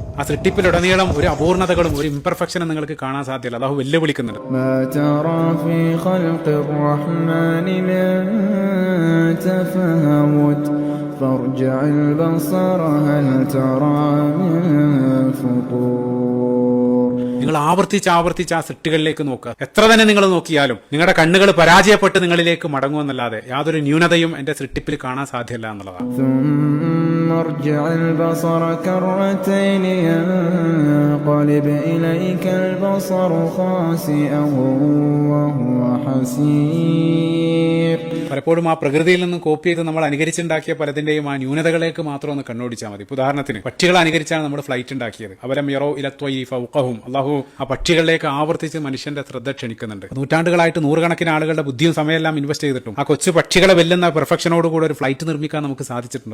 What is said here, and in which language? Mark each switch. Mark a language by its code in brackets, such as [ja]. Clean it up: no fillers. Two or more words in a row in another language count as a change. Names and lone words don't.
[ml] ആ സൃഷ്ടിപ്പിലുടനീളം ഒരു അപൂർണതകളും ഒരു ഇംപെർഫെക്ഷനും നിങ്ങൾക്ക് കാണാൻ സാധ്യമല്ല. അല്ലാഹു വെല്ലുവിളിക്കുന്നുണ്ട്. [ar] فارجع البصر هل ترى من فطور. [ml] നിങ്ങൾ ആവർത്തിച്ച് ആ സൃഷ്ടികളിലേക്ക് നോക്കുക. എത്ര തന്നെ നിങ്ങൾ നോക്കിയാലും നിങ്ങളുടെ കണ്ണുകൾ പരാജയപ്പെട്ട് നിങ്ങളിലേക്ക് മടങ്ങുമെന്നല്ലാതെ യാതൊരു ന്യൂനതയും എന്റെ സൃഷ്ടിപ്പിൽ കാണാൻ സാധ്യമല്ല എന്നുള്ളതാണ്. [ar] ثم ارجع البصر كرتين ينقلب إليك البصر خاسئا وهو حسير. [ml] പലപ്പോഴും ആ പ്രകൃതിയിൽ നിന്ന് കോപ്പി ചെയ്ത് നമ്മൾ അനുകരിച്ചുണ്ടാക്കിയ പലതിന്റെയും ആ ന്യൂനതകളിലേക്ക് മാത്രം ഒന്ന് കണ്ണോടിച്ചാൽ മതി. ഉദാഹരണത്തിന് പക്ഷികളെ അനുകരിച്ചാണ് നമ്മൾ ഫ്ലൈറ്റ് ഉണ്ടാക്കിയത്. [ar] أولم يروا إلى الطير فوقهم. [ml] അല്ലാഹു ആ പക്ഷികളിലേക്ക് ആവർത്തിച്ച് മനുഷ്യന്റെ ശ്രദ്ധ ക്ഷണിക്കുന്നുണ്ട്. നൂറ്റാണ്ടുകളായിട്ട് നൂറുകണക്കിന് ആളുകളുടെ ബുദ്ധിയും സമയമെല്ലാം ഇൻവെസ്റ്റ് ചെയ്തിട്ടും ആ കൊച്ചു പക്ഷികളെ വെല്ലുന്ന പെർഫെക്ഷനോടുകൂടി ഒരു ഫ്ലൈറ്റ് നിർമ്മിക്കാൻ നമുക്ക് സാധിച്ചിട്ടുണ്ടോ?